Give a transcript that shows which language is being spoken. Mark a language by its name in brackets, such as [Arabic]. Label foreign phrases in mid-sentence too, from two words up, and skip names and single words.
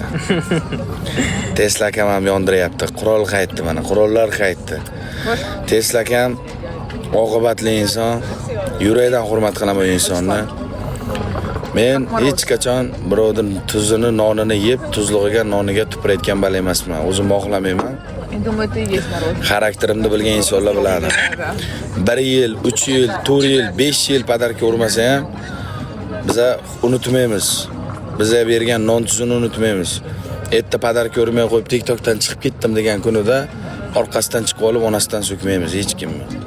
[Uzbek] Tesla akam ham yondiryapti. Qurol qaytdi mana, qurollar qaytdi. Tesla akam oqibatli inson, yurakdan hurmat qilaman bu insonni. Men hech qachon birovning tuzini, nonini yeb, tuzlig'iga, noniga tupurayotgan bal emasman. O'zim xohlamayman. [Russian] Я думаю, ты и есть народ. [Uzbek] Xarakterimni bilgan insonlar biladi. 1 yil, 3 yil, 4 yil, 5 yil padarka urmasa ham biz unutmaymiz. Bizga bergan non tuzini unutmaymiz. Erta padarka urmay qo'yib TikTokdan chiqib ketdim degan kunida orqasidan chiqib olib onasidan so'kmaymiz hech kimni.